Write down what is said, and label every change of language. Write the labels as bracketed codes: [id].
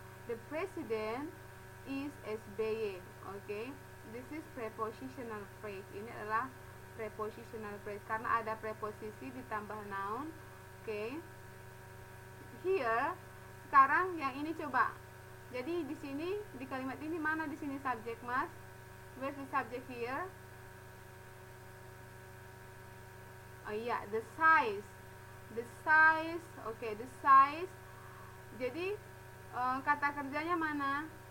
[en] The president is SBY, okay. This is prepositional phrase. [id] Ini adalah prepositional phrase karena ada preposisi ditambah noun, okay. Here, sekarang yang ini coba. Jadi di sini, di kalimat ini mana di sini subjek, Mas? [en] Where's the subject here? Oh iya, the size. The size, okay, the size. [id] Jadi kata kerjanya mana?